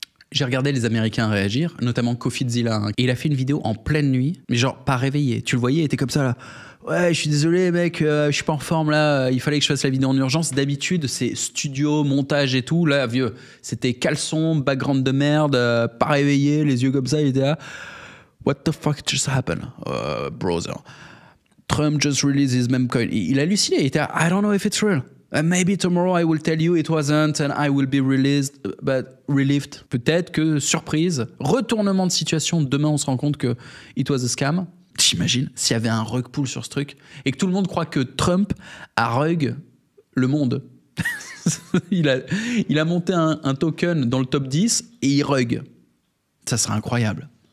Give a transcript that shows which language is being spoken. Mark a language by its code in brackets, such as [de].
[fr] J'ai regardé les Américains réagir, notamment CoffeeZilla, hein, et il a fait une vidéo en pleine nuit, mais genre pas réveillé. Tu le voyais, il était comme ça là. Ouais, je suis désolé mec, je suis pas en forme là, il fallait que je fasse la vidéo en urgence. D'habitude, c'est studio, montage et tout. Là, vieux, c'était caleçon, background de merde, pas réveillé, les yeux comme ça, il était là. [en] What the fuck just happened, brother? Trump just released his meme coin. [fr] Il a halluciné, il était là, [en] I don't know if it's real. Maybe tomorrow I will tell you it wasn't and I will be released, but relieved. [fr] Peut-être que, surprise, retournement de situation, demain on se rend compte que [en] it was a scam. [fr] T'imagines s'il y avait un rug pull sur ce truc et que tout le monde croit que Trump a rug le monde. il a monté un token dans le top 10 et il rug. Ça serait incroyable.